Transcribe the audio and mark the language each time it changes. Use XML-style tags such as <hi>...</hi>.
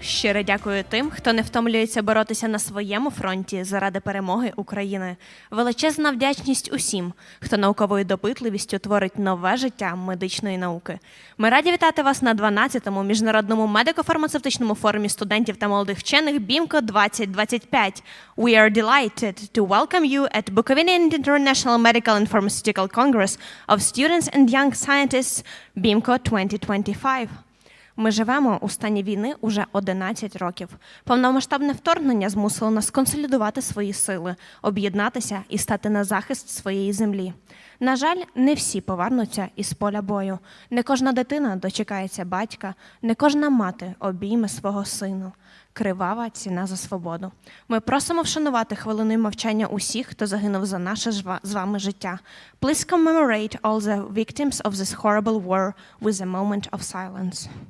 <uk>Щиро дякую тим, хто не втомлюється боротися на своєму фронті заради перемоги України. Величезна вдячність усім, хто науковою допитливістю творить нове життя медичної науки. Ми раді вітати вас на 12-му міжнародному медико-фармацевтичному форумі студентів та молодих вчених BIMCO-2025.</uk> <en>We are delighted to welcome you at Bukovinian International Medical and Pharmaceutical Congress of Students and Young Scientists BIMCO-2025.</en> <uk>Ми живемо у стані війни уже 11 років. Повномасштабне вторгнення змусило нас консолідувати свої сили, об'єднатися і стати на захист своєї землі. На жаль, не всі повернуться із поля бою. Не кожна дитина дочекається батька, не кожна мати обійме свого сину. Кривава ціна за свободу. Ми просимо вшанувати хвилиною мовчання усіх, хто загинув за наше з вами життя.</uk> <en>Please commemorate all the victims of this horrible war with a moment of silence.</en>